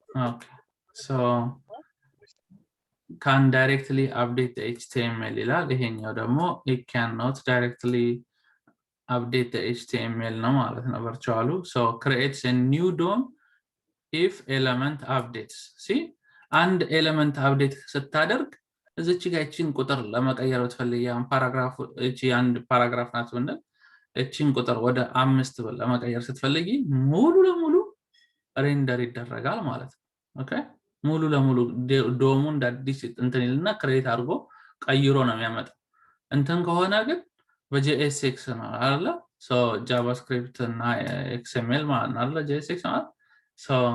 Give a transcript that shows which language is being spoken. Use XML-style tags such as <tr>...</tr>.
<en>okay so can directly update the HTML</en> <am>ይላል። ይሄኛው ደግሞ</am> <en>it cannot directly update the HTML</en> <am>ነው ማለት ነው ቨርቹዋሉ።</am> <en>so creates a new DOM if element updates.</en> <am>see አንድ ኤሌመንት አፕዴት ስታደርግ እዚች ጋር እቺን ቁጥር ለመቀየር ብትፈልጊ ያን ፓራግራፍ እቺ አንድ ፓራግራፍ ናት ብንል እቺን ቁጥር ወደ 5 ብር ለመቀየር ስትፈልጊ ሙሉ ለሙሉ ሬንደር ይደረጋል ማለት ነው ኦኬ ሙሉ ለሙሉ ዶሙ እንዳዲስ እንትን ይልና ክሬት አድርጎ ቀይሮ ነው የሚያመጣው እንትን ከሆነ ግን በJSX ነው አይደል ሶ ጃቫስክሪፕት እና XML ማለት ነው አይደል JSX ማለት ሶ</am>